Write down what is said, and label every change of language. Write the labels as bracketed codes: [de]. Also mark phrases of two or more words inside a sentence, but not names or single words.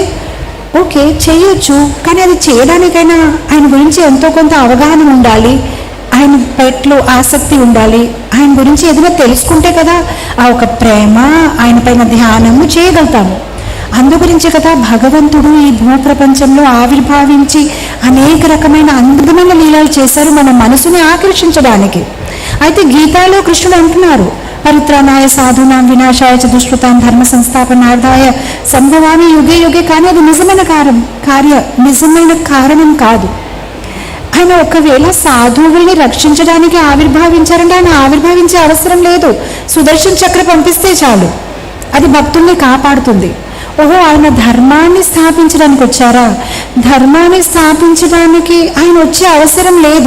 [te] ఓకే చేయొచ్చు, కానీ అది చేయడానికైనా ఆయన గురించి ఎంతో కొంత అవగాహన ఉండాలి, ఆయన పట్ల ఆసక్తి ఉండాలి, ఆయన గురించి ఏదైనా తెలుసుకుంటే కదా ఆ ఒక ప్రేమ, ఆయన పైన ధ్యానము చేయగలుగుతాము. అందుగురించి కదా భగవంతుడు ఈ భూప్రపంచంలో ఆవిర్భావించి అనేక రకమైన అందమైన లీలలు చేశారు మన మనసుని ఆకర్షించడానికి. అయితే గీతాలో కృష్ణుడు అంటున్నారు, [sa] परित्राणाय साधूनां विनाशाय च दुष्कृताम् धर्म संस्थापनार्थाय सम्भवामि युगे युगे. [te] కానీ అది నిజమైన కారణం కాదు. ఆయన ఒకవేళ సాధువుల్ని రక్షించడానికి ఆవిర్భావించారంటే ఆయన ఆవిర్భావించే అవసరం లేదు, సుదర్శన చక్ర పంపిస్తే చాలు, అది భక్తుల్ని కాపాడుతుంది. ఓహో ఆయన ధర్మాన్ని స్థాపించడానికి వచ్చారా? ధర్మాన్ని స్థాపించడానికి ఆయన వచ్చే అవసరం లేదు.